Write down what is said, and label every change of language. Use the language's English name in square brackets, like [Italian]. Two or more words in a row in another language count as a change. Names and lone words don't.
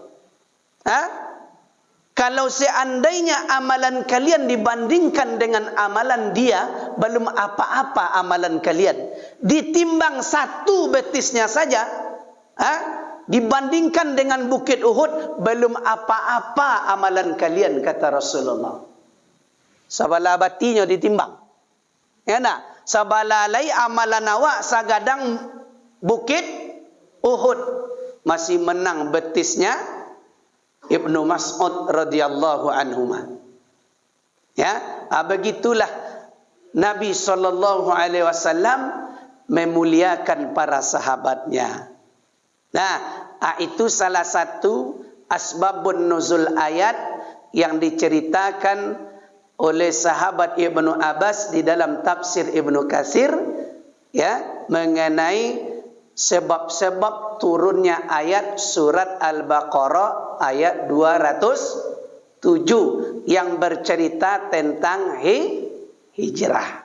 [Indonesian] Kalau seandainya amalan kalian dibandingkan dengan amalan dia, belum apa-apa amalan kalian. Ditimbang satu betisnya saja, dibandingkan dengan bukit Uhud, belum apa-apa amalan kalian, kata Rasulullah. [Minangkabau] Sabala batinya ditimbang. Ya nak? Sabala lai amalan awak sagadang bukit Uhud, [Indonesian] masih menang betisnya Ibnu Mas'ud [Arabic] radhiyallahu anhu. [Indonesian] Ya, begitulah Nabi SAW memuliakan para sahabatnya. Nah, itu salah satu [Arabic] asbabun nuzul [Indonesian] ayat yang diceritakan oleh sahabat Ibnu Abbas di dalam tafsir Ibnu Katsir, ya, mengenai sebab-sebab turunnya ayat surat Al-Baqarah ayat 207 yang bercerita tentang hijrah.